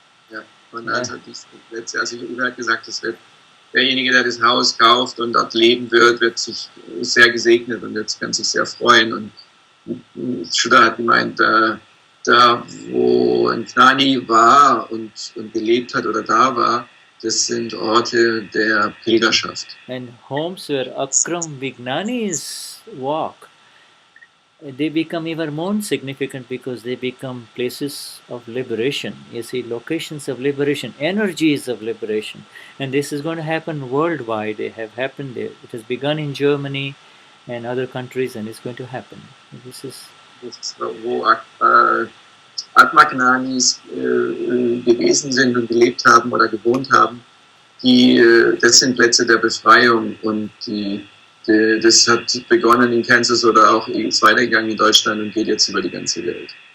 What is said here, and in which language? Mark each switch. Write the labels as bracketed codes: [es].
[de] Ja, und also Uwe hat gesagt, derjenige, der das Haus kauft und dort leben wird sich sehr gesegnet und jetzt kann sich sehr freuen. Und Shuddha hat gemeint, da wo ein Gnani war und gelebt hat oder da war, das sind Orte der Pilgerschaft. [en] And homes where Akram Vignanis walk, they become even more significant because they become places of liberation. You see, locations of liberation, energies of liberation. And this is going to happen worldwide. They have happened there. It has begun in Germany and other countries, and it's going to happen. This is [de] wo Atma-Gnanis gewesen sind und gelebt haben oder gewohnt haben. Das sind Plätze der Befreiung und das hat begonnen in Kansas oder auch ist weitergegangen in Deutschland und geht jetzt über die ganze Welt.